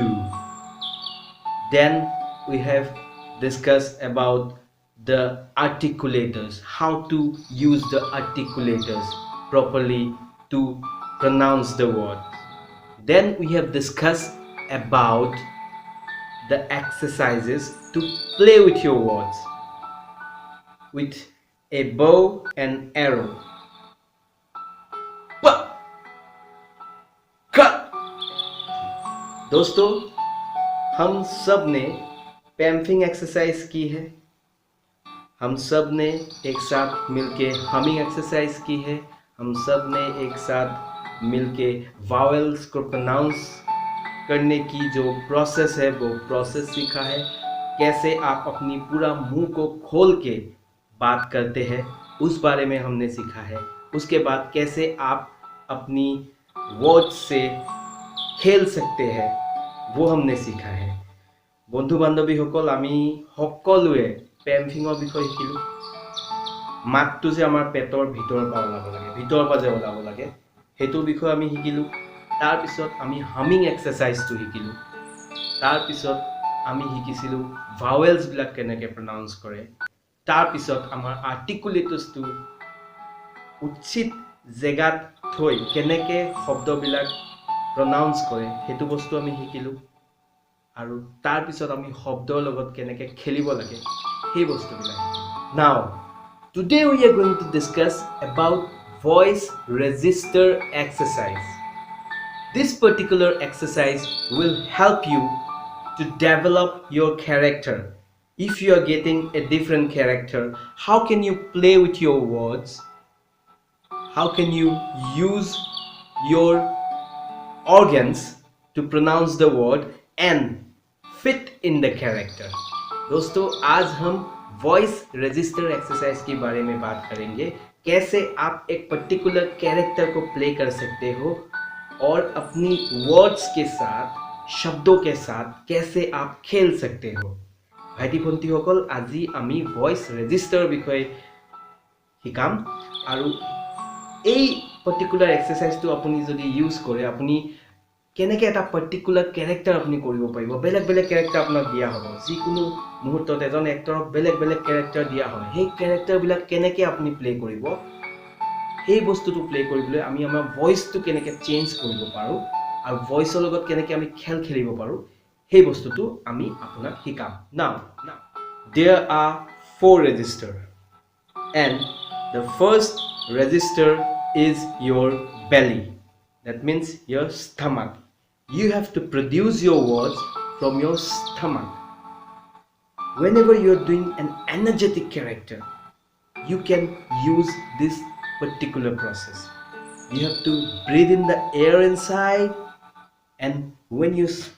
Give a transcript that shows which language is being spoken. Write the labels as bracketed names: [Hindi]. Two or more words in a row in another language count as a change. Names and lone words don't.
[English] Then we have discussed about the articulators, how to use the articulators properly to pronounce the word. Then we have discussed about the exercises to play with your words with a bow and arrow. [Hindi] दोस्तों हम सब ने [English] pumping exercise [Hindi] की है हम सब ने एक साथ मिलके [English] humming exercise [Hindi] की है हम सब ने एक साथ मिलके वावेल्स को प्रोनाउंस करने की जो प्रोसेस है वो प्रोसेस सीखा है कैसे आप अपनी पूरा मुंह को खोल के बात करते हैं उस बारे में हमने सीखा है उसके बाद कैसे आप अपनी वर्ड्स से खेल सकते हैं वो हमने सीखा है [Assamese] বন্ধু বান্ধৱীসকল আমি সকলোৱে পেম্ফিঙৰ বিষয়ে শিকিলো মাতটো যে আমাৰ পেটৰ ভিতৰৰ পৰা ওলাব লাগে ভিতৰৰ পৰা যে ওলাব লাগে হেতু বিষয়ে আমি শিকিলো তাৰ পিছত আমি [English] humming exercise [Assamese] শিকিলো তাৰ পিছত আমি শিকিছিলো ভাৱেলছ বিলাক কেনেকৈ প্ৰনাউন্স কৰে তাৰ পিছত আমাৰ আৰ্টিকুলেটৰ্ছটো উচিত জেগাত থৈ কেনেকৈ শব্দবিলাক pronounce কৰে হেতু বস্তু আমি শিকিলো আৰু তাৰ পিছত আমি শব্দৰ লগত কেনেকৈ খেলিব লাগে সেই বস্তুবিলাক [English] now today we are going to discuss about voice register exercise this particular exercise will help you to develop your character if you are getting a different character how can you play with your words how can you use your organs to pronounce the word and fit in the character [Hindi] दोस्तों आज हम [English] voice register exercise [Hindi] के बारे में बात करेंगे कैसे आप एक [English] particular character [Hindi] को प्ले कर सकते हो और अपनी वर्ड्स के साथ शब्दों के साथ कैसे आप खेल सकते हो [Assamese] ভাইটি ভনটী সকল আজি আমি [English] voice register [Assamese] বিষয়ে শিকাম আৰু এই [English] particular exercise [Assamese] तो अपनी যদি ইউজ কৰে আপনি কেনেকৈ এটা [English] particular character [Assamese] আপনি কৰিব পাৰিব বেলেগ বেলেগ ক্যারেক্টার আপোনাক দিয়া হ'ব যিকোনো মুহূৰ্তত এজন এক্টৰক বেলেগ বেলেগ ক্যারেক্টার দিয়া হয় সেই ক্যারেক্টার বিলাক কেনেকৈ আপনি প্লে কৰিব সেই বস্তুটো প্লে কৰিবলৈ আমি আমাৰ ভয়েসটো কেনেকৈ চেঞ্জ কৰিব পাৰো আৰু ভয়েসৰ লগত কেনেকৈ আমি খেল খেলিব পাৰো সেই বস্তুটো আমি আপোনাক শিকাম [English] now there are 4 register and the first register is your belly that means your stomach you have to produce your words from your stomach whenever you're doing an energetic character you can use this particular process you have to breathe in the air inside and when you